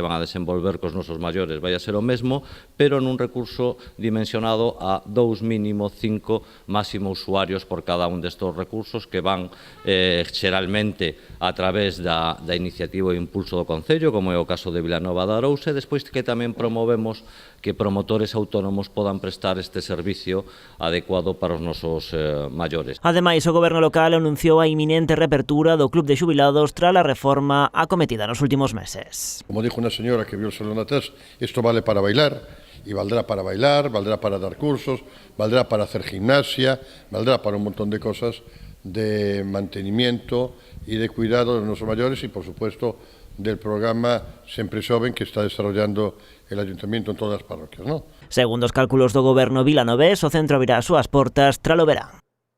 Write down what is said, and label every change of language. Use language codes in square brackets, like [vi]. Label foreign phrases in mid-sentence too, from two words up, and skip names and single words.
[gl] van a desenvolver cos nosos maiores vai a ser o mesmo, pero nun recurso dimensionado a 2 mínimo 5 máximo usuarios por cada un destes recursos que van xeralmente a través da iniciativa e impulso do Concello, como é o caso de Vilanova de Arousa, e despois que tamén promovemos que promotores autónomos podan prestar este servicio adecuado para os nosos maiores. Ademais, o goberno local anunciou a inminente reapertura do Club de Xubilados tras a reforma acometida nos últimos meses. [es] Como dijo una señora que vio el salón atrás, esto vale para bailar, y valdrá para bailar, valdrá para dar cursos, valdrá para hacer gimnasia, valdrá para un montón de cosas de mantenimiento y de cuidado de nuestros mayores y, por supuesto, del programa Sempre Xoven que está desarrollando el Ayuntamiento en todas [gl] as parroquias, [es] ¿no? [gl] Segundo os cálculos do goberno vilanovés, o centro abrirá as súas portas tras o verán.